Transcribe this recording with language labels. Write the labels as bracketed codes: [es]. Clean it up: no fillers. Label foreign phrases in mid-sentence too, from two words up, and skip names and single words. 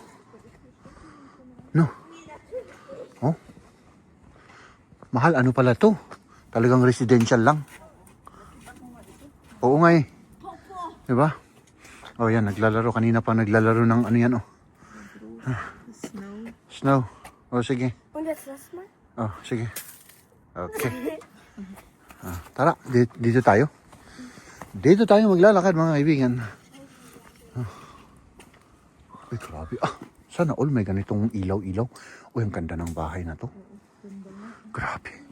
[tl] No? Oh. Mahal, ano pala to? Talagang residential lang. Oo nga eh. Diba? Oh, yan, naglalaro. Kanina pa naglalaro ng ano yan, oh. Snow. Snow. Oh, sige. [de] Und jetzt lass mal. [tl] Oh, sige. Okay. Tara, dito tayo. Dito tayo maglalakad, mga kaibigan. Ay, grabe. Sana all may ganitong ilaw-ilaw. Uy, ang ganda ng bahay na to. Grabe.